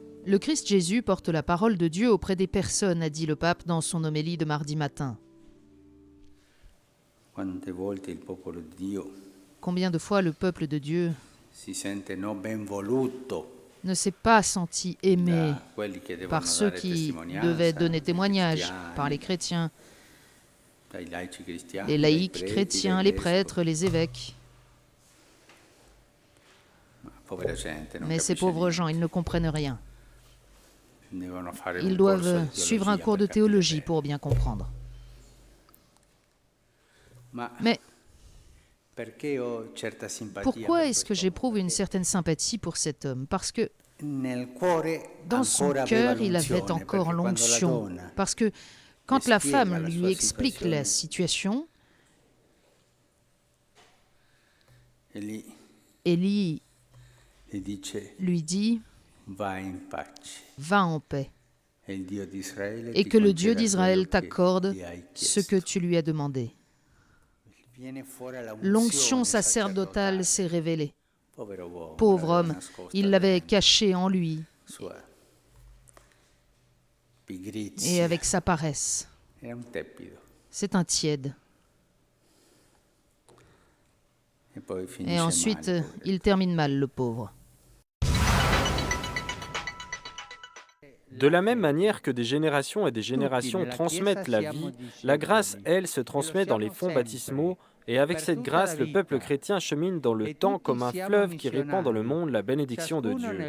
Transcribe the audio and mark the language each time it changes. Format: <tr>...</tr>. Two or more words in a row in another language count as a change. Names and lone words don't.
<fr>Le Christ Jésus porte la parole de Dieu auprès des personnes, a dit le pape dans son homélie de mardi matin.</fr> <it>Quante volte il popolo di Dio</it> <fr>Combien de fois le peuple de Dieu</fr> <it>si sente non ben voluto</it> <fr>ne s'est pas senti aimé</fr> <it>da quelli che devono</it> <fr>par ceux</fr> <it>dare</it> <fr>qui devaient</fr> <it>testimonianza,</it> <fr>donner</fr> <it>i</it> <fr>témoignage, par les</fr> <it>cristiani,</it> <fr>chrétiens,</fr> <it>dai laici cristiani,</it> <fr>les</fr> <it>dai</it> <fr>laïcs</fr> <it>preti,</it> <fr>chrétiens,</fr> <it>dai</it> <fr>les</fr> <it>vescovi.</it> <fr>prêtres, les évêques.</fr> <it>Ma povera gente non</it> <fr>Mais ces</fr> <it>capisce</it> <fr>pauvres</fr> <it>niente.</it> <fr>gens, ils ne comprennent rien.</fr> <it>Devono fare</it> <fr>Ils</fr> <it>un corso</it> <fr>doivent</fr> <it>di</it> <fr>suivre un</fr> <it>teologia</it> <fr>cours de</fr> <it>per capire</it> <fr>théologie</fr> <it>bene.</it> <fr>pour bien comprendre.</fr> <it>Ma</it> <fr>Mais</fr> <it>perché ho certa simpatia</it> <fr>pourquoi</fr> <it>per</it> <fr>est-ce que</fr> <it>questo?</it> <fr>j'éprouve une certaine sympathie pour cet homme? Parce que</fr> <it>Nel cuore</it> <fr>dans son</fr> <it>ancora aveva</it> <fr>cœur, il avait</fr> <it>l'unzione,</it> <fr>encore</fr> <it>perché quando la</it> <fr>l'onction.</fr> <it>donna</it> <fr>Parce que quand la</fr> <it>spiega</it> <fr>femme</fr> <it>la</it> <fr>lui</fr> <it>sua</it> <fr>explique la</fr> <it>situazione,</it> <fr>situation, Élie Élie</fr> <it>gli dice</it> <fr>lui dit</fr> <it>va in pace</it> <fr>« Va en paix</fr> <it>e il Dio di Israele</it> <fr>et</fr> <it>ti</it> <fr>que le Dieu</fr> <it>conceda</it> <fr>d'Israël</fr> <it>quello che</it> <fr>t'accorde</fr> <it>gli hai</it> <fr>ce que</fr> <it>chiesto.</it> <fr>tu lui as demandé. »</fr> <it>Viene fuori la</it> <fr>L'onction</fr> <it>unzione sacerdotale</it> <fr>sacerdotale. s'est révélée.</fr> <it>Povero uomo,</it> <fr>Pauvre</fr> <it>l'aveva</it> <fr>homme,</fr> <it>nascosta</it> <fr>il l'avait</fr> <it>dentro.</it> <fr>caché en lui</fr> <it>Sua</it> <fr>et</fr> <it>pigrizia.</it> <fr>avec sa paresse.</fr> <it>Era un tepido.</it> <fr>C'est un tiède.</fr> <it>E poi</it> <fr>Et</fr> <it>finisce</it> <fr>ensuite,</fr> <it>male, povero.</it> <fr>il termine mal, le pauvre. De la même manière que des générations et des générations transmettent la vie, la grâce, elle, se transmet dans les fonds baptismaux, et avec cette grâce, le peuple chrétien chemine dans le temps comme un fleuve qui répand dans le monde la bénédiction de Dieu.</fr>